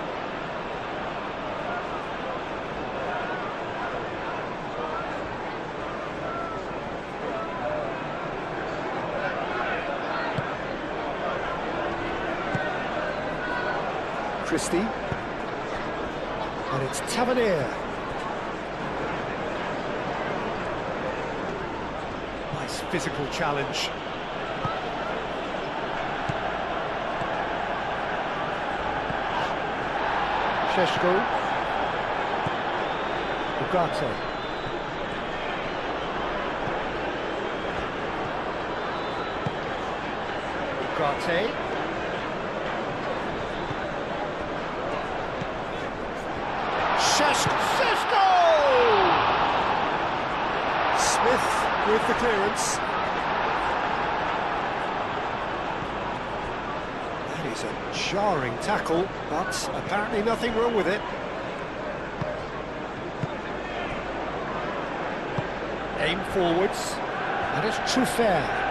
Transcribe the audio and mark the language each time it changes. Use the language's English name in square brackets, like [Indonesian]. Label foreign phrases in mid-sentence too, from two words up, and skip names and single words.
[English] Christie, and it's Tavernier. Nice physical challenge. Sheshko, Ugarte. Ugarte. Sesko! Smith with the clearance. That is a jarring tackle, but apparently nothing wrong with it. Aim forwards, and it's Truffert.